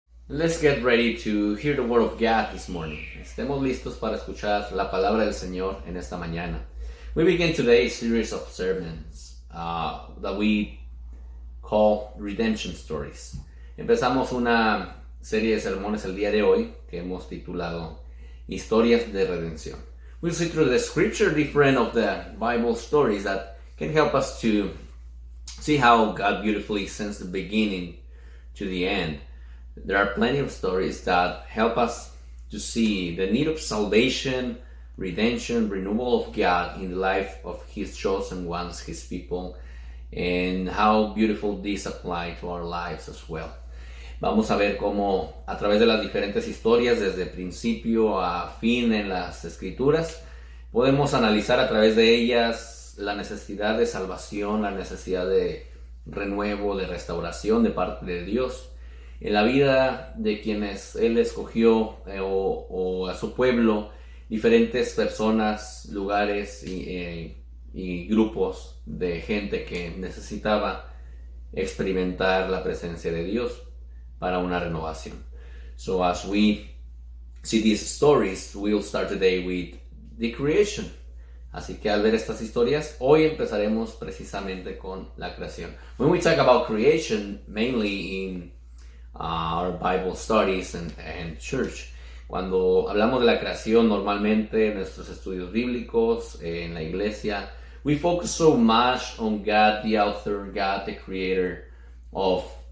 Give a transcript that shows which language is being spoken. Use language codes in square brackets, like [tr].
[en] Let's get ready to hear the word of God this morning. [es] Estemos listos para escuchar la palabra del Señor en esta mañana. [en] We begin today a series of sermons that we call Redemption Stories. [es] Empezamos una serie de sermones el día de hoy que hemos titulado Historias de Redención. [en] We'll see through the scripture different of the Bible stories that can help us to see how God beautifully sends the beginning to the end. There are plenty of stories that help us to see the need of salvation, redemption, renewal of God in the life of His chosen ones, His people, and how beautiful these apply to our lives as well. [es] Vamos a ver cómo a través de las diferentes historias, desde principio a fin en las Escrituras, podemos analizar a través de ellas la necesidad de salvación, la necesidad de renuevo, de restauración de parte de Dios en la vida de quienes Él escogió o a su pueblo, diferentes personas, lugares y y grupos de gente que necesitaba experimentar la presencia de Dios para una renovación. [en] So as we see these stories, we'll start today with the creation. [es] Así que al ver estas historias, hoy empezaremos precisamente con la creación. [en] When we talk about creation, mainly in our Bible studies and church, [es] cuando hablamos de la creación, normalmente en nuestros estudios bíblicos, en la iglesia, [en] we focus so much on God, the author, God, the creator of